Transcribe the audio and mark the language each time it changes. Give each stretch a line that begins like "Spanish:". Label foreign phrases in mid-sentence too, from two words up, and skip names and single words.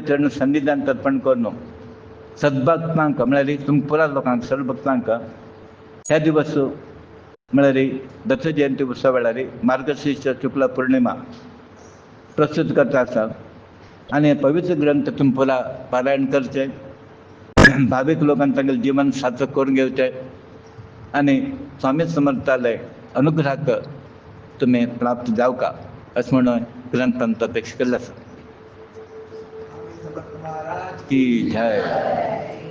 Konkani: चरण सन्निधान अर्पण करून सद्भक्तांक म्हळ्यार तुमकां पुरा लोकांक सर्व भक्तांक ह्या दिवस म्हळ्यार दत्त जयंती उत्सव वेळार मार्गशीर्ष शुक्ल पौर्णिमा प्रस्तुत करता आसा आनी पवित्र ग्रंथ तुमी पुरा पारायण करचें भावीक लोकांक तांगेलें जीवन सार्थक करून घेवचें आनी स्वामी समर्थालय अनुग्रहाक तुम्ही प्राप्त जाव का असं म्हणून ग्रंथांत अपेक्षा केलं असं स्वामी समर्थ महाराज की जय